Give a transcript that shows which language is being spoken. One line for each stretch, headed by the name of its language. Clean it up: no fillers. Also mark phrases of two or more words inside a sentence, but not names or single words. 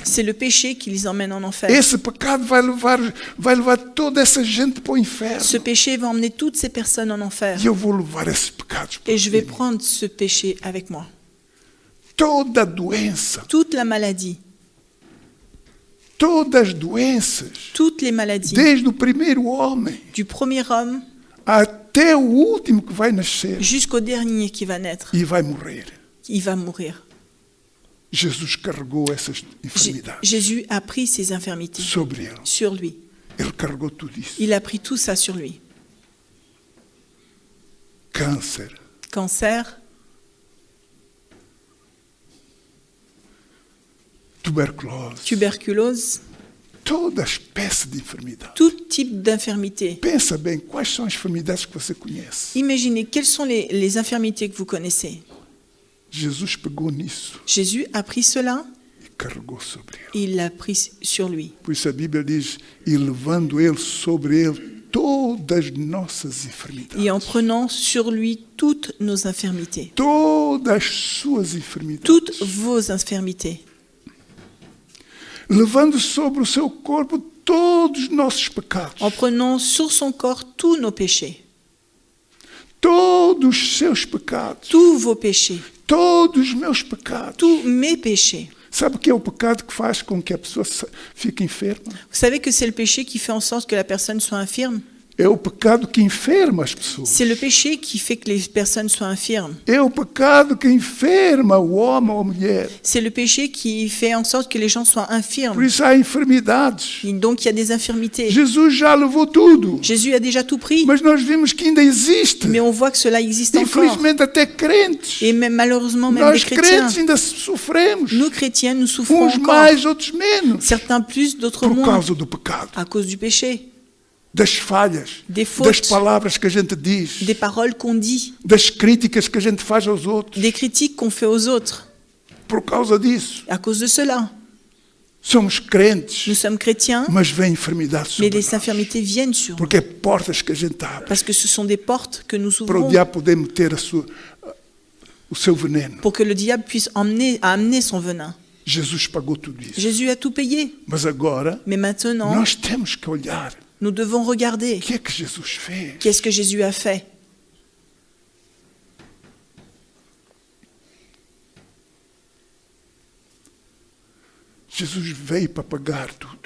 French: C'est le péché qui les emmène en enfer.
Portuguese: Esse pecado vai levar toda essa gente para o inferno.
French: Ce péché va emmener toutes ces personnes en enfer.
Portuguese: E eu vou levar esses pecados para
French: Et je vais
Portuguese: mim.
French: prendre ce péché avec moi.
Portuguese: Toda doença,
French: Toute la maladie,
Portuguese: todas as doenças,
French: toutes les maladies,
Portuguese: desde o primeiro homem
French: du premier homme
Portuguese: até o último que vai nascer
French: jusqu'au dernier qui va naître,
Portuguese: e vai morrer.
French: il va mourir.
Portuguese: Jesus carregou essas enfermidades
French: Jésus a pris ses infirmités
Portuguese: sobre ele.
French: sur lui.
Portuguese: Ele carregou tudo isso.
French: Il a pris tout ça sur lui.
Portuguese: Câncer,
French: Cancer,
Portuguese: tuberculose,
French: tuberculose,
Portuguese: toda espécie de enfermidade.
French: tout type d'infirmité.
Portuguese: Pensa bem, quais são as enfermidades que você conhece?
French: Imaginez quelles sont les infirmités que vous connaissez.
Portuguese: Jesus pegou nisso
French: Jésus a pris cela
Portuguese: e carregou sobre ele.
French: et il l'a pris sur lui.
Portuguese: Por isso a Bíblia diz, e levando ele sobre ele todas as nossas enfermidades.
French: Et en prenant sur lui toutes nos infirmités.
Portuguese: Todas as suas enfermidades.
French: Toutes vos infirmités.
Portuguese: Levando sobre o seu corpo todos os nossos pecados.
French: En prenant sur son corps tous nos péchés.
Portuguese: Todos os seus pecados.
French: Tous vos péchés.
Portuguese: Todos os meus pecados.
French: Tous mes péchés.
Portuguese: Sabe o que é o pecado que faz com que a pessoa fique enferma?
French: Vous savez que c'est le péché qui fait en sorte que la personne soit infirme?
Portuguese: É o pecado que enferma as pessoas.
French: C'est le péché qui fait que les personnes soient infirmes.
Portuguese: É o pecado que enferma o homem ou a mulher.
French: C'est le péché qui fait en sorte que les gens soient
Portuguese: Por
French: infirmes.
Portuguese: isso há enfermidades.
French: Et donc il y a des infirmités.
Portuguese: Jesus já levou tudo.
French: Jésus a déjà tout pris.
Portuguese: Mas nós vimos que ainda existe.
French: Mais on voit que cela existe encore.
Portuguese: Infelizmente até crentes.
French: Et même malheureusement, même les
Portuguese: Nós
French: chrétiens.
Portuguese: crentes ainda sofremos.
French: Nous chrétiens, nous souffrons
Portuguese: Uns
French: encore.
Portuguese: mais, outros menos.
French: Certains plus, d'autres
Portuguese: Por
French: moins.
Portuguese: causa do pecado.
French: À cause du péché.
Portuguese: Das falhas.
French: Des
Portuguese: Das
French: fautes.
Portuguese: palavras que a gente diz.
French: Des paroles qu'on dit.
Portuguese: Das críticas que a gente faz aos outros.
French: Des critiques qu'on fait aux autres.
Portuguese: Por causa disso.
French: À cause de cela.
Portuguese: Somos crentes.
French: Nous sommes chrétiens,
Portuguese: Mas vem enfermidade
French: mais
Portuguese: sobre
French: les
Portuguese: nós.
French: infirmités viennent sur nous.
Portuguese: Porque é portas que a gente abre.
French: Parce que ce sont des portes que nous
Portuguese: Para o
French: ouvrons
Portuguese: diabo poder meter o seu veneno.
French: pour que le diable puisse amener son venin.
Portuguese: Jesus pagou tudo isso.
French: Jésus a tout payé.
Portuguese: Mas agora,
French: Mais maintenant,
Portuguese: nós temos que olhar.
French: nous devons regarder
Portuguese: O que é que Jesus fez?
French: qu'est-ce que Jésus a fait.
Portuguese: Jesus veio para pagar tudo.